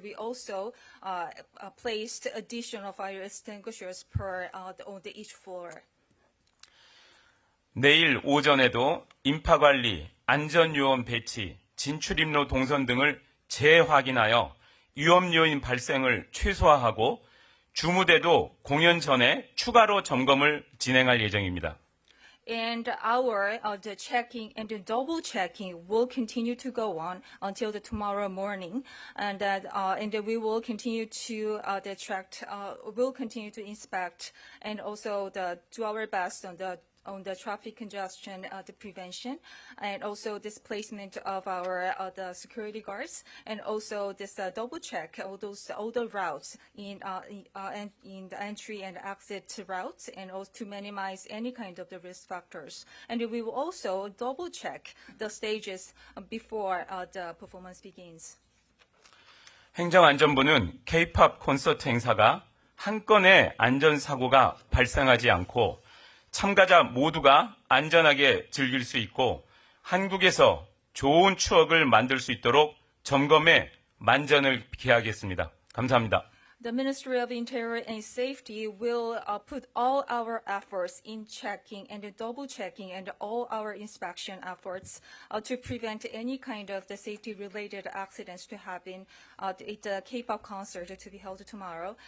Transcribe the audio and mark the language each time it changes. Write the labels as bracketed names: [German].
[English] We also placed additional fire extinguishers on each floor. [Korean] 내일 오전에도 인파관리, 안전요원 배치, 진출입로 동선 등을 재확인하여 위험 요인 발생을 최소화하고 주무대도 공연 전에 추가로 점검을 진행할 예정입니다. [English] And our the checking and the double checking will continue to go on until the tomorrow morning, and we will continue to will continue to inspect and also do our best on the traffic congestion, the prevention, and also displacement of our the security guards, and also this double check all the routes in the entry and exit routes, and also to minimize any kind of the risk factors. And we will also double check the stages before the performance begins. [Korean] 행정안전부는 K-POP 콘서트 행사가 한 건의 안전사고가 발생하지 않고 참가자 모두가 안전하게 즐길 수 있고 한국에서 좋은 추억을 만들 수 있도록 점검에 만전을 기하겠습니다. 감사합니다. [English] The Ministry of Interior and Safety will put all our efforts in checking and double checking and all our inspection efforts to prevent any kind of the safety-related accidents to happen at the K-pop concert to be held tomorrow.